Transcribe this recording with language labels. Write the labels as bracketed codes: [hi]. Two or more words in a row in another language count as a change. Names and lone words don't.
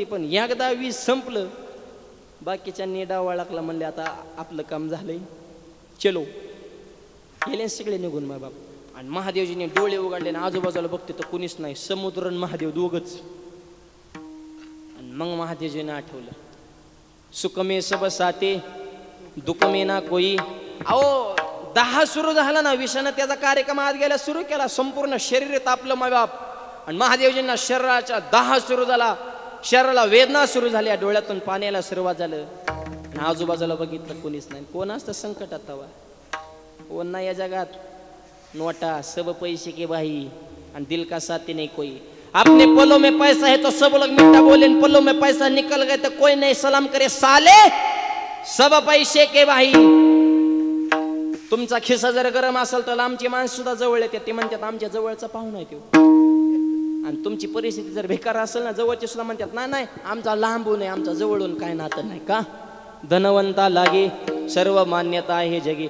[mr] पण एकदा विष संपलं बाकीच्यांनी डाव लागला म्हणले आता आपलं काम झालंय, चलो. गेले सगळे निघून माय बाप. आणि महादेवजीने डोळे उघडले आणि आजूबाजूला बघते तर कुणीच नाही, समुद्र आणि महादेव दोघच. आणि मग महादेवजीने आठवलं, [hi] सुख में सब साथे दुःख में ना कोई. [mr] अहो 10 सुरू झाला ना विषानं, त्याचा कार्यक्रम आज गेला सुरू केला. संपूर्ण शरीर तापलं माय बाप. आणि महादेवजींना शरीराच्या 10 सुरू झाला. शरीराला वेदना सुरू झाल्या, डोळ्यातून पाण्याला सुरुवात झालं. आणि आजूबाजूला बघितलं कोणीच नाही. कोण असतं संकटात तवा? कोण नाही या जगात. [hi] नोटा सब पैसे के भाई आणि दिल का साथी नहीं कोई. अपने पलों में पैसा है तो सब लोग मीठा बोले, पलों में पैसा निकल गए तो कोई नहीं सलाम करे. साले सब पैसे के भाई. [mr] तुमचा खिसा जर गरम असेल तर आमची माणसं सुद्धा जवळ येते. ते म्हणतात आमच्या जवळचा पाहुणा आहे तो. आणि तुमची परिस्थिती जर बेकार असेल ना, जवळचे सुद्धा म्हणतात नाही नाही आमचा लांबून आहे, आमचा जवळून काय नातं नाही. का? धनवंता लागे सर्व मान्यता आहे जगी.